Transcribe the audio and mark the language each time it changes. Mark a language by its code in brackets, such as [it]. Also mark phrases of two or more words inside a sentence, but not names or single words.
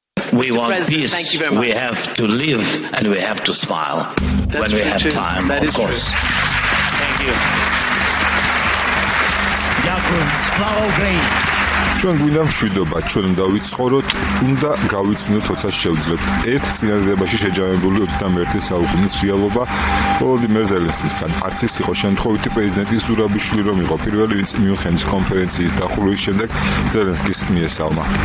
[en] We want peace. We have to live and we have to smile when we have time, of course. Thank you. [uk] Дякую. Слава Україні! [ka] ჩვენ გვინდა მშვიდობა, ჩვენ უნდა ვიცხოვროთ, უნდა გავიცნოთ, როცა შევძლებთ. ერთ წინადადებაში შეჯამებული 21 საუკუნის რეალობა ვოლოდიმერ ზელენსკისგან. არც ის იყო შემთხვევითი პრეზიდენტის ზურაბიშვილი, რომ იყო პირველი, ვინც მიუნხენის კონფერენციის დახურვის შემდეგ ზელენსკის მიესალმა.